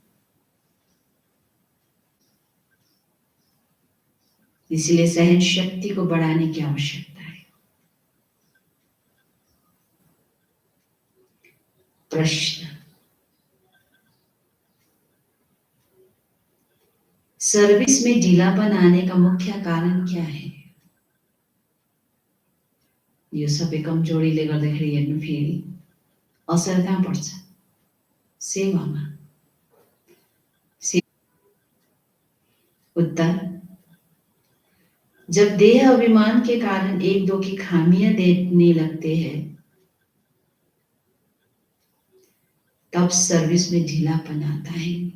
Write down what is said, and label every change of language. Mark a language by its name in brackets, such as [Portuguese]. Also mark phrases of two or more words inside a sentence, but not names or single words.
[Hindi] इसलिए सहन शक्ति को बढ़ाने की आवश्यकता है। प्रश्न, सर्विस में ढीलापन आने का मुख्य कारण क्या है? [Nepali] यो सबै कमजोरीले गर्दाखेरि हेर्नु फेरि असर कहाँ पर्छ? सेवामा। [Hindi] उत्तर, जब देह अभिमान के कारण एक दो की खामियां देखने लगते हैं तब सर्विस में ढीलापन आता है।